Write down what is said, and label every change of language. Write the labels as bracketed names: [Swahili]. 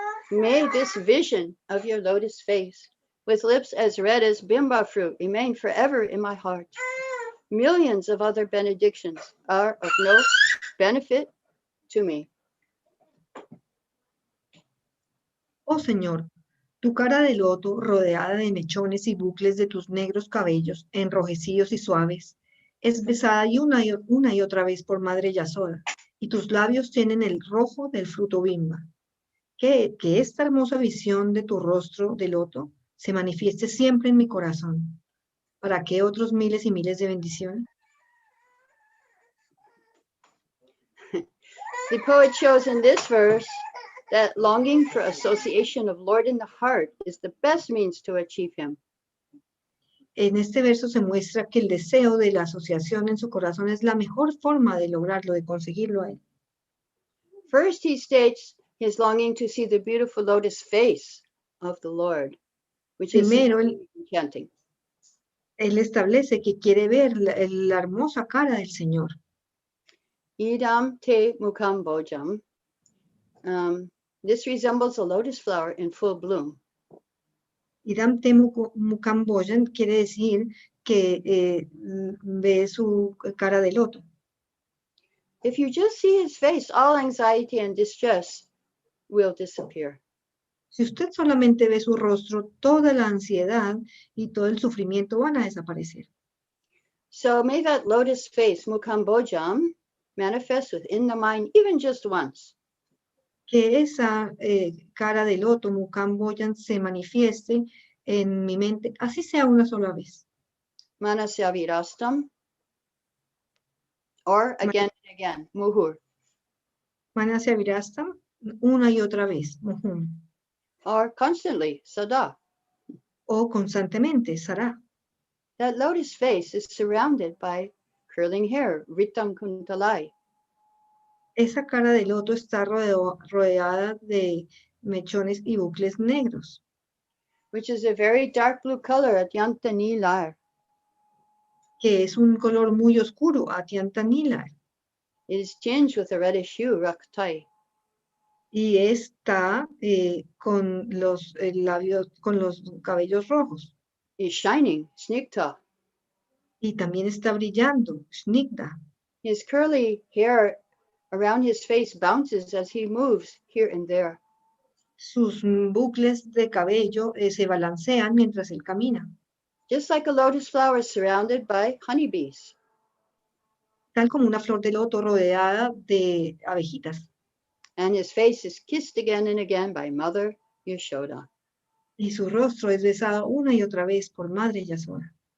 [English] May this vision of your lotus face, with lips as red as bimba fruit, remain forever in my heart. Millions of other benedictions are of no benefit to me. [Spanish] Oh Señor, tu cara de loto rodeada de mechones y bucles de tus negros cabellos, enrojecidos y suaves, es besada una y otra vez por Madre Yasoda, y tus labios tienen el rojo del fruto bimba. Que esta hermosa visión de tu rostro de loto se manifieste siempre en mi corazón. ¿Para qué otros miles y miles de bendiciones? [English] The poet shows in this verse that longing for association of Lord in the heart is the best means to achieve him. [Spanish] En este verso se muestra que el deseo de la asociación en su corazón es la mejor forma de lograrlo, de conseguirlo a él. [English] First, he states his longing to see the beautiful lotus face of the Lord, which [Spanish] Primero, [English] is enchanting. [Spanish] Él establece que quiere ver la hermosa cara del Señor. [Sanskrit] Idam te mukham bhojam. [English] This resembles a lotus flower in full bloom. [Sanskrit] Idam te mukham bhojam [Spanish] quiere decir que ve su cara de loto. [English] If you just see his face, all anxiety and distress will disappear. [Spanish] Si usted solamente ve su rostro, toda la ansiedad y todo el sufrimiento van a desaparecer. [English] So may that lotus face, mukham bhojam, manifest within the mind even just once. [Spanish] Que esa cara de loto, mukham bhojam, se manifieste en mi mente, así sea una sola vez. [Sanskrit] Manasya virastam, [English] or again and again, muhur, [Sanskrit] Manasya virastam, [Spanish] una y otra vez. [English] or constantly, sada. [Spanish] O constantemente, sará. [English] That lotus face is surrounded by curling hair, [Sanskrit] ritam kuntalai. [Spanish] Esa cara de loto está rodeada de mechones y bucles negros, [English] Which is a very dark blue color at yanta nilar. [Spanish] que es un color muy oscuro, Atyanta Nila, [English] It is tinged with a reddish hue, raktai. [Spanish] y está con los labios, con los cabellos rojos, [English] Is shining, snigta. [Spanish] y también está brillando, Snigda. [English] His curly hair around his face bounces as he moves here and there. [Spanish] Sus bucles de cabello se balancean mientras él camina, [English] Just like a lotus flower surrounded by honeybees. [Spanish] tal como una flor de loto rodeada de abejitas. [English] And his face is kissed again and again by Mother Yashoda. [Spanish] Y su rostro es besado una y otra vez por Madre Yasoda.